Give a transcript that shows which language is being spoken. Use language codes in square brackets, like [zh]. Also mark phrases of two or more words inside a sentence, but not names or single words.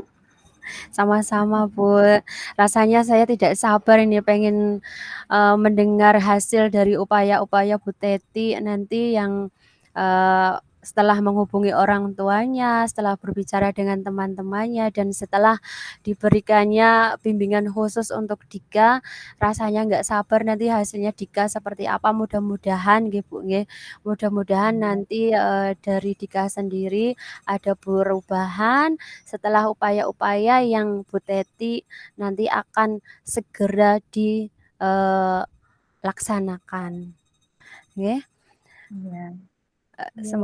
[id] Sama-sama Bu, rasanya saya tidak sabar ini pengen mendengar hasil dari upaya-upaya Bu Teti nanti yang setelah menghubungi orang tuanya, setelah berbicara dengan teman-temannya, dan setelah diberikannya bimbingan khusus untuk Dika, rasanya nggak sabar nanti hasilnya Dika seperti apa. Mudah-mudahan nggih Bu nggih, mudah-mudahan nanti dari Dika sendiri ada perubahan setelah upaya-upaya yang Bu Teti nanti akan segera dilaksanakan. Nggih. Ya, ya